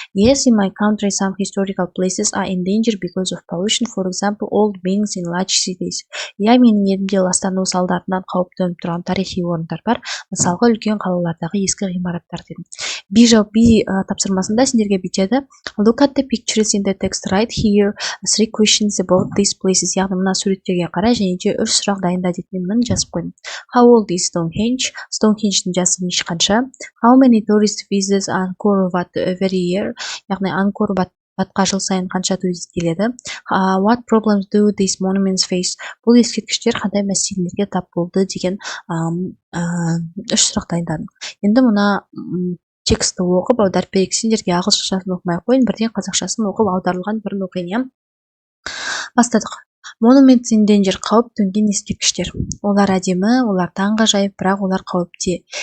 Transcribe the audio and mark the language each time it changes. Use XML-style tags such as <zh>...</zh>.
<en>Yes, in my country some historical places are in danger because of pollution, for example, old buildings in large cities.</en> <kk>Я менің елімде ластану салдарынан қауіп төніп тұрған тарихи орындар бар, мысалға үлкен қалалардағы ескі ғимараттар дедім. Би тапсырмасында сендерге бүйтеді.</kk> <en>Look at the pictures in the text, right here 3 questions about these places.</en> <kk>Яғни мына суреттерге қара және де 3 сұрақ дайында деп мен жазып қойдым.</kk> <en>How old is Stonehenge?</en> <kk>Stonehenge-дің жасы неше қанша?</kk> <en>How many tourist visitors Angkor Wat every year?</en> <kk>Яғни Angkor Watқа жыл сайын қанша турист келеді?</kk> <en>What problems do these monuments face?</en> <kk>Бұл ескерткіштер қандай мәселелерге тап болды деген 3 сұрақ дайындадым. Енді мұна тексті оқып аударып берейік. Сендерге ағылшыншасын оқымай қойын, бірден қазақшасын оқып аударылған бірін оқиын. Бастадық.</kk> <en>Monuments in danger</en> <kk>қауіп төнген ескерткіштер. Олар әдемі, олар таңғажайып, бірақ олар қауіпте.</kk>